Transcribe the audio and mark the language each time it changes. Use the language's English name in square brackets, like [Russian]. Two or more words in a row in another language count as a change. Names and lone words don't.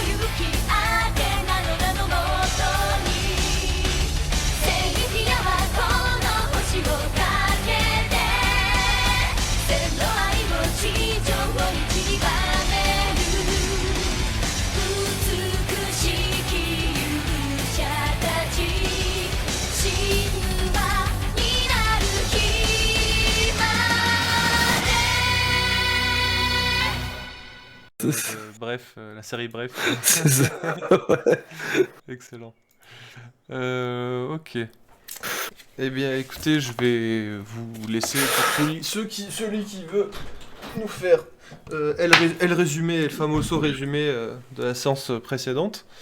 [Japanese] 勇気あてなののもとに正義はこの星をかけて千の愛を地上に散りばめる美しき勇者たち神話になる日まで [French] Bref, la série Bref. C'est ça. Ouais. Excellent. Ok. Eh bien, écoutez, je vais vous laisser pour celui qui veut nous faire El résumé, [Spanish] El famoso [French] résumé de la séance précédente.